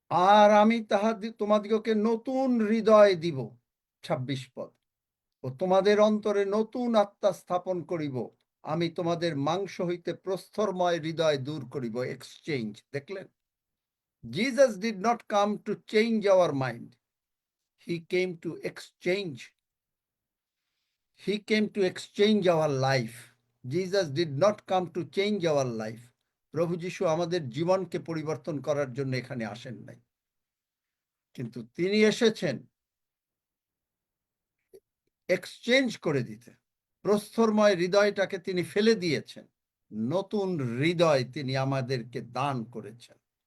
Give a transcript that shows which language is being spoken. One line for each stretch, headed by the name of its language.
Bangla: আর আমি তোমাদিগকে নতুন হৃদয় দিব, 26 পদ, ও তোমাদের অন্তরে নতুন আত্মা স্থাপন করিব। আমি তোমাদের মাংস হইতে প্রস্তরময় হৃদয় দূর করিব। এক্সচেঞ্জ, দেখলেন?
English: Jesus did not come to change our mind. He came to exchange. He came to exchange our life. Jesus did not come to change our life.
Bangla: প্রভু যিশু আমাদের জীবনকে পরিবর্তন করার জন্য এখানে আসেন নাই, কিন্তু তিনি এসেছেন এক্সচেঞ্জ করে দিতে। প্রস্তরময় হৃদয়টাকে তিনি ফেলে দিয়েছেন, নতুন হৃদয় তিনি আমাদেরকে দান করেছেন।